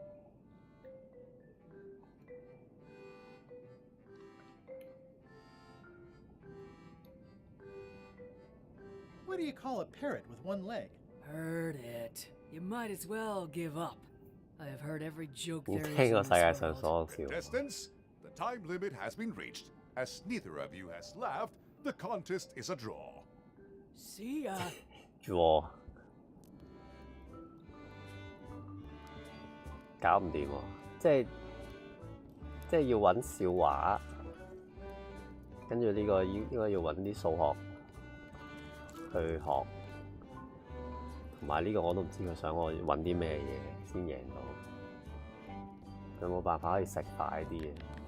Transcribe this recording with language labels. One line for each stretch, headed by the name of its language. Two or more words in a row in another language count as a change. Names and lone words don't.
English: What do you call a parrot with one leg? Heard it. You might as well give up. I have heard every joke 你 there is 聽過 in 世界 this 上 world.
Cantonese: 所有笑話？
English: Contestants, the time limit has been reached. As neither of you has laughed, the contest is a draw. See ya.
Cantonese: draw 搞唔掂喎，即係要揾笑話，跟住呢個應該要揾啲數學去學，同埋呢個我都唔知佢想我揾啲咩嘢先贏到，有冇辦法可以食快啲嘅？